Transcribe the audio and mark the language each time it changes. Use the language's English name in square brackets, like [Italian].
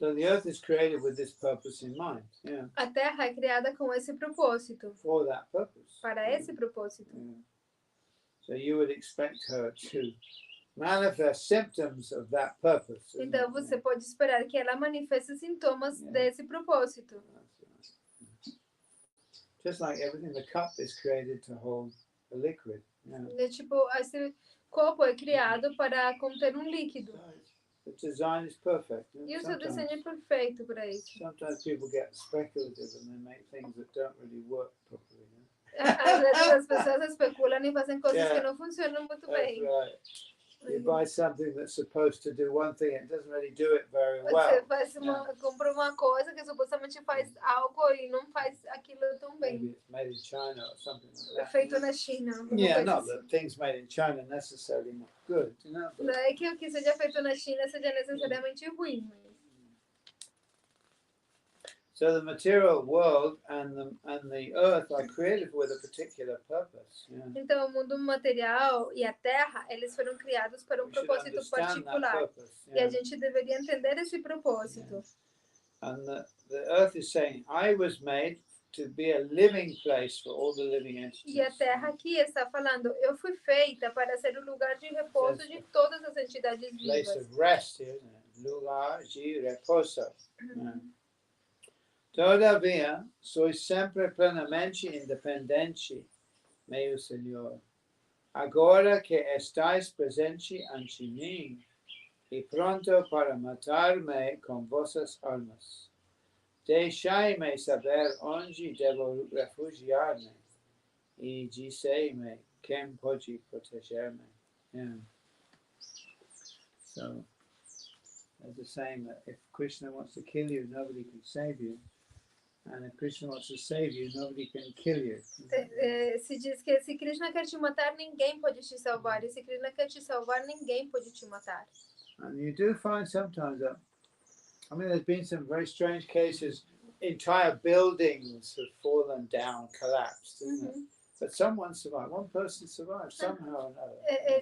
[English] So the earth is created with this purpose in mind. Yeah. [Portuguese] A Terra é criada com esse propósito. [English] For that purpose. [Portuguese] Para esse propósito. [English] Yeah. So you would expect her to manifest symptoms of that purpose. [Portuguese] Então você pode esperar que ela manifeste sintomas desse propósito. [English] Just like everything, the cup is created to hold a liquid. [Portuguese] É tipo, esse copo é criado para conter um líquido. [English] The design is perfect. [Portuguese] E o seu desenho é perfeito para isso. [English] Sometimes people get speculative and they make things that don't really work properly. [Portuguese] Às vezes as pessoas especulam e fazem coisas que não funcionam muito bem. [English] Right. You buy something that's supposed to do one thing, it doesn't really do it very well. [Portuguese] Você compra uma coisa que supostamente faz algo e não faz aquilo tão bem. [English] Maybe it's made in China or something like that. [Portuguese] Feito na China. [English] Not that things made in China necessarily not good, But... [Portuguese] Não é que o que seja feito na China seja necessariamente ruim. [English] So the material world and the earth are created with a particular purpose. [Portuguese] Então o mundo material e a terra, eles foram criados para propósito particular. E a gente deveria entender esse propósito. [English] And the earth is saying, I was made to be a living place for all the living entities. [Portuguese] E a terra aqui está falando, eu fui feita para ser o lugar de repouso de todas as entidades vivas. [English] Place of rest, isn't it? [Portuguese] Lugar de repouso. Todavia, sois sempre plenamente independente, meu Senhor. Agora que estáis presente ante mim e pronto para matar-me com vossas armas, deixai-me saber onde devo refugiar-me e dizei-me quem pode proteger-me. [English] So, as the saying that if Krishna wants to kill you, nobody can save you. And if Krishna wants to save you, nobody can kill you. [Portuguese] Se diz que se Krishna quer te matar, ninguém pode te salvar. E se Krishna quer te salvar, ninguém pode te matar. [English] And you do find sometimes that, I mean, there's been some very strange cases. Entire buildings have fallen down, collapsed, isn't it? But someone survived. One person survived somehow or another.